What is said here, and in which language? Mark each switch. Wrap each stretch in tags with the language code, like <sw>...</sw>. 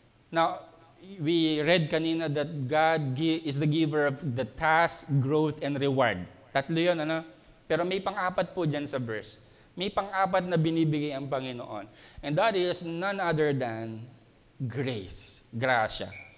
<en>Now, we read kanina that God is the giver of the task, growth, and reward.</en> <tl>Tatlo yun, ano? Pero may pang-apat po dyan sa verse. May pang-apat na binibigay ang Panginoon.</tl> <en>And that is none other than grace, grasya.</en>